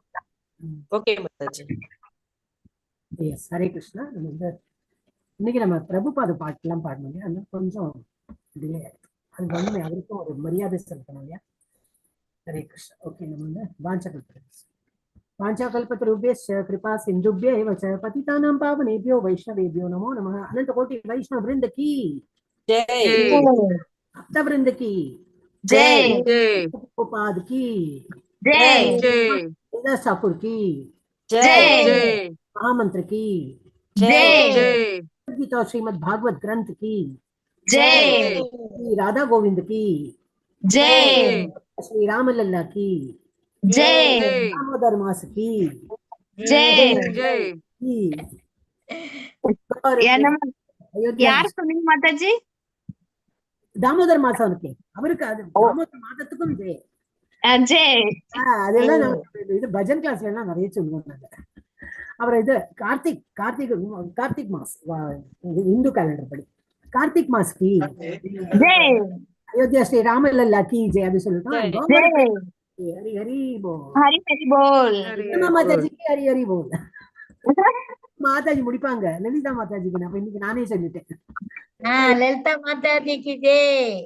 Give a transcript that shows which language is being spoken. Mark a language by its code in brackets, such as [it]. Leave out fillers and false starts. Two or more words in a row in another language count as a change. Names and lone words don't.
[ta] ஓகே மாதாஜி. எஸ், ஹரே கிருஷ்ணா. நம்ம இன்னைக்கு நம்ம பிரபுபாத பாட்டுலாம் பாடணும் இல்லையா, அது கொஞ்சம் டிலே ஆயிடுச்சு. அது வந்து அவருக்கும் ஒரு மரியாதை செலுத்தணும் இல்லையா. ஹரே கிருஷ்ணா. ஓகே, நம்ம [sa] வாஞ்சாகல்பத்ருभ्यश्च कृपा सिन्धुभ्य एव च पतितानां पावनेभ्यो वैष्णवेभ्यो नमो नमः। [hi] अनंत कोटि वैष्णव वृंद की जय भक्त वृंद की जय जय प्रभुपाद की जय जय ठाकुर की जय जय महामंत्र की जय जय गीता श्रीमद् भागवत ग्रंथ की जय श्री राधा गोविंद की जय श्री रामलल्ला की जय दामोदर मास की जय जय की। [ta] யார் சொன்னீங்க மாதாஜி? தாமோதர் மாசம் இருக்கு அவருக்கு, அது தாமோதர் மாதத்துக்கும் ஜெய். ஜெய். அதெல்லாம் நம்ம இது பஜன் கிளாஸ்ல எல்லாம் நிறைய சொல்லுவோம் நாங்க. அப்புறம் இது கார்த்திக் மாஸ் இந்து கேலண்டர் படி கார்த்திக் மாஸ் की [hi] जय अयोध्या श्री रामलल्ला की जय [ta] அது சொல்லிட்டோம். [hi] जय हरी हरी बोल, हरी हरी बोल, [ta] மாதாஜி [hi] हरि हरि बोल. [ta] மாதாஜி முடிப்பாங்க. லலிதா மாதாஜிக்கு நான் இன்னைக்கு நானே சொல்லிட்டேன். [hi] லலிதா மாதாஜி की जय।